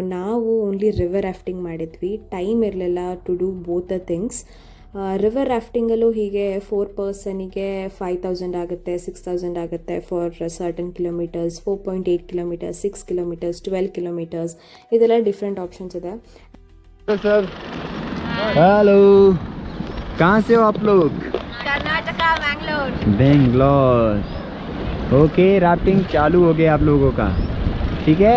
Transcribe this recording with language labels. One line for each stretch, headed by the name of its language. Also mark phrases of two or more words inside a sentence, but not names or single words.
Kannada: ನಾವು
English: only river rafting
Kannada: ಮಾಡಿದ್ವಿ. ಟೈಮ್ ಇರಲಿಲ್ಲ
English: to do both the things.
Kannada: ರಿವರ್ ರಾಫ್ಟಿಂಗಲ್ಲೂ ಹೀಗೆ 4 ಪರ್ಸನಿಗೆ 5,000 ಆಗುತ್ತೆ, 6,000 ಆಗುತ್ತೆ
English: for certain kilometers.
Kannada: 4.8 ಕಿಲೋಮೀಟರ್ಸ್, 6 ಕಿಲೋಮೀಟರ್ಸ್, 12 ಕಿಲೋಮೀಟರ್ಸ್, ಇದೆಲ್ಲ
English: different options
Kannada: ಇದೆ.
English: sir hello,
Hindi: कहाँ से हो आप लोग? कर्नाटका, बेंगलोर. ओके, राफ्टिंग चालू हो गया आप लोगों का, ठीक है?